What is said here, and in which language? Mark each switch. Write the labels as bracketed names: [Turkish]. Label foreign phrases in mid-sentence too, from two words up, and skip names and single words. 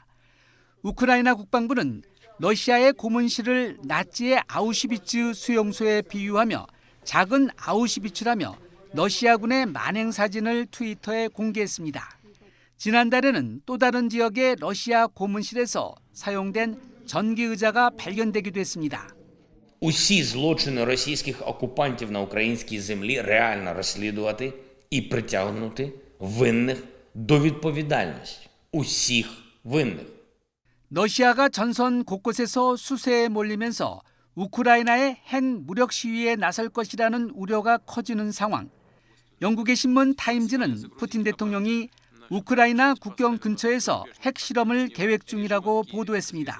[Korean] 우크라이나 국방부는 러시아의 고문실을 나치의 아우슈비츠 수용소에 비유하며 작은 아우슈비츠라며 러시아군의 만행 사진을 트위터에 공개했습니다. 지난달에는 또 다른 지역의 러시아 고문실에서 사용된 전기 의자가 발견되기도 했습니다. [Ukrainian] Усі злочини російських окупантів на українській землі реально розслідувати і притягнути винних до відповідальності. усіх винних. [Korean] 러시아가 전선 곳곳에서 수세에 몰리면서 우크라이나의 핵 무력 시위에 나설 것이라는 우려가 커지는 상황. 영국의 신문 타임즈는 푸틴 대통령이 우크라이나 국경 근처에서 핵 실험을 계획 중이라고 보도했습니다.